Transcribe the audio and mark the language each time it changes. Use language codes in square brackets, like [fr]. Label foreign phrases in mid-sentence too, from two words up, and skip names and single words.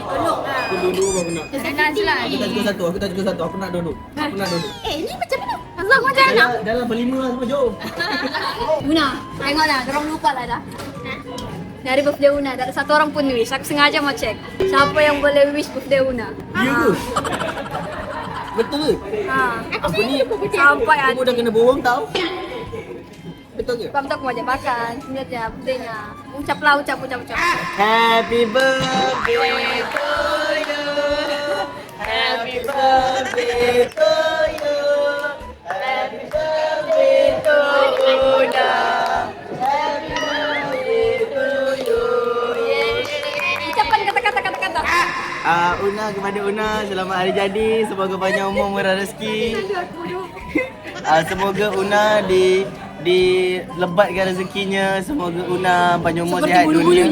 [ms] Tolonglah. Aku duduk baru nak. Nazla Aku tak cukup satu. Aku nak duduk. ni macam mana? Azam macam mana? Dalam berlima lah semua, jom. Una, tengoklah. Dorang lupa lah dah. Dari birthday Una, tak ada satu orang pun wish. Aku sengaja mau cek. Siapa yang boleh [en] wish birthday [ms] Una? Ya ke? Betul ke? Aku ni Sampai aku dah kena bohong tau. Betul ke? Pam tak mau ajak makan. Sebenarnya birthday-nya. Ucap. [en] Happy birthday to you. Happy birthday to you. Happy birthday to Una. Happy birthday to you. [ms] Ucapan kata-kata. Una kepada Una, selamat hari jadi. Semoga banyak umur, murah rezeki. Semoga Una dilebatkan rezekinya. Semoga Una panjang umur Seperti sihat bulu-bulunya.